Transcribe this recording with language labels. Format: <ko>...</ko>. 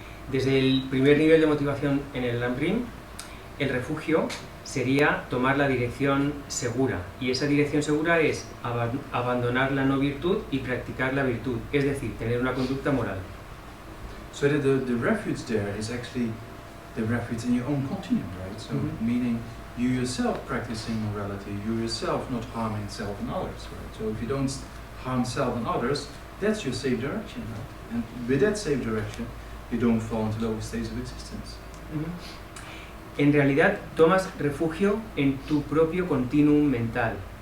<es>Desde el primer nivel de motivación en el Lamrim, el refugio sería tomar la dirección segura, y esa dirección segura es abandonar la no virtud y practicar la virtud, es decir, tener una conducta moral.</es> <en>So that the refuge there is actually the refuge in your own continuum, right? So meaning you yourself practicing morality, you yourself not harming self and others, right? So if you don't harm self and others, that's your safe direction, right? And with that safe direction, you don't fall into lower states of existence.</en> <es>En realidad tomas refugio en tu propio continuum mental.</es>